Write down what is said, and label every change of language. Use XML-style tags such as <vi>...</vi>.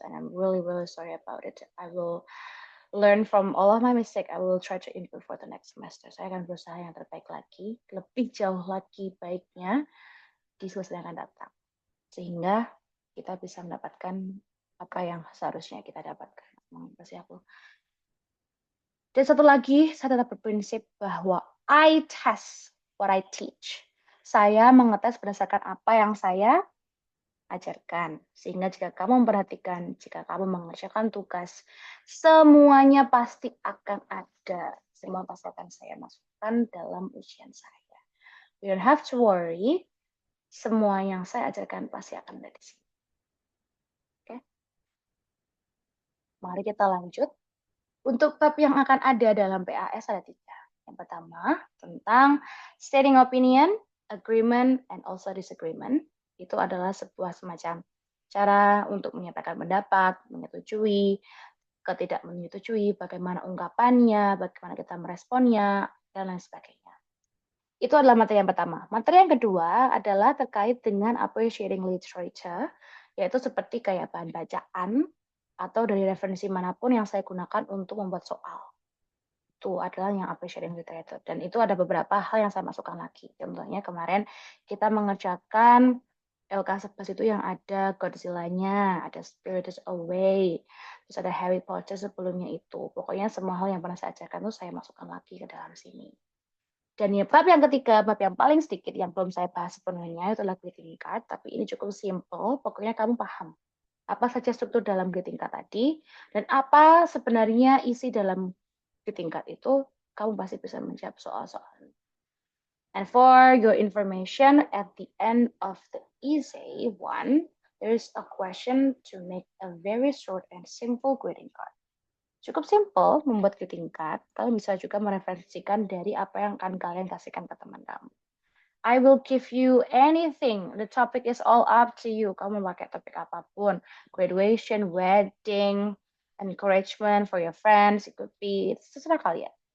<en>And I'm really sorry about it. I will learn from all of my mistake. I will try to improve for the next semester.</en> <id>Saya akan berusaha yang terbaik lagi, lebih jauh lagi baiknya di semester yang akan datang. Sehingga kita bisa mendapatkan apa yang seharusnya kita dapatkan. Dan satu lagi, saya tetap berprinsip bahwa</id> <en>I test what I teach.</en> <id>Saya mengetes berdasarkan apa yang saya ajarkan. Sehingga jika kamu memperhatikan, jika kamu mengerjakan tugas, semuanya pasti akan ada. Semua pasti akan saya masukkan dalam ujian saya.</id> <en>You don't have to worry.</en> <id>Semua yang saya ajarkan pasti akan ada di sini. Oke? Mari kita lanjut. Untuk bab yang akan ada dalam PAS ada 3. Yang pertama, tentang</id> <en>stating opinion, agreement, and also disagreement.</en> <id>Itu adalah sebuah semacam cara untuk menyampaikan pendapat, menyetujui, ketidak menyetujui, bagaimana ungkapannya, bagaimana kita meresponnya, dan lain sebagainya. Itu adalah materi yang pertama. Materi yang kedua adalah terkait dengan appreciating literature, yaitu seperti kayak bahan bacaan, atau dari referensi manapun yang saya gunakan untuk membuat soal. Itu adalah yang appreciating literature. Dan itu ada beberapa hal yang saya masukkan lagi. Contohnya kemarin kita mengerjakan LK11 itu yang ada Godzilla-nya, ada Spirited Away, terus ada Harry Potter sebelumnya itu. Pokoknya semua hal yang pernah saya ajarkan itu saya masukkan lagi ke dalam sini. Dan ya, bab yang ketiga, bab yang paling sedikit yang belum saya bahas sepenuhnya itu adalah greeting card, tapi ini cukup simple, pokoknya kamu paham apa saja struktur dalam greeting card tadi, dan apa sebenarnya isi dalam greeting card itu, kamu pasti bisa menjawab soal-soal.</id> <en>And for your information, at the end of the essay 1, there is a question to make a very short and simple greeting card.</en> <id>Cukup simple membuat greeting card, kalian bisa juga mereferensikan dari apa yang akan kalian kasihkan ke teman kamu.</id> <en>I will give you anything. The topic is all up to you.</en> <id>Kamu pakai topik apapun.</id> <en>Graduation, wedding, encouragement for your friends. It could be,</en> <id>terserah kalian.</id>